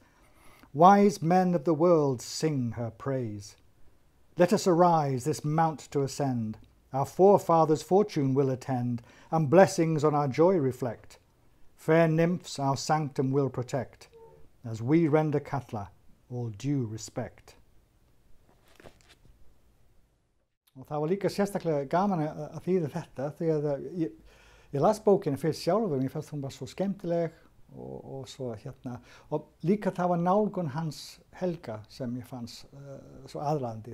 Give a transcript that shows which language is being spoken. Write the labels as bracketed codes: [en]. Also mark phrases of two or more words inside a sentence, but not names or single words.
[en] Wise men of the world sing her praise. Let us arise this mount to ascend, our forefathers' fortune will attend, and blessings on our joy reflect. Fair nymphs our sanctum will protect, as we render Katla all due respect. [is] Og það var líka sérstaklega gaman að þýða þetta, því að ég las bókina fyrst sjálfur, mér fannst hún bara svo skemmtileg og svo og líka það var nálgun hans Helga sem ég fannst svo aðlaðandi.